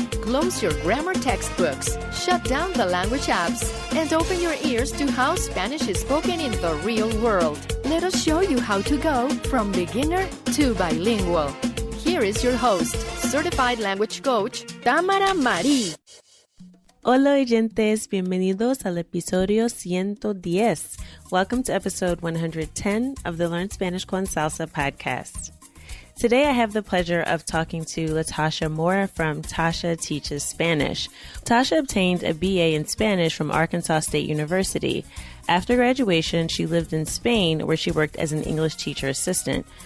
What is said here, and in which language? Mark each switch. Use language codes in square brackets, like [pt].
[en] Close your grammar textbooks, shut down the language apps, and open your ears to how Spanish is spoken in the real world. Let us show you how to go from beginner to bilingual. Here is your host, certified language coach, Tamara Marie. [es] Hola oyentes, bienvenidos al episodio 110. [en] Welcome to episode 110 of the Learn Spanish con Salsa podcast. Today I have the pleasure of talking to Latasha Moore from Tasha Teaches Spanish. Tasha obtained a BA in Spanish from Arkansas State University. After graduation, she lived in Spain where she worked as an English teacher assistant.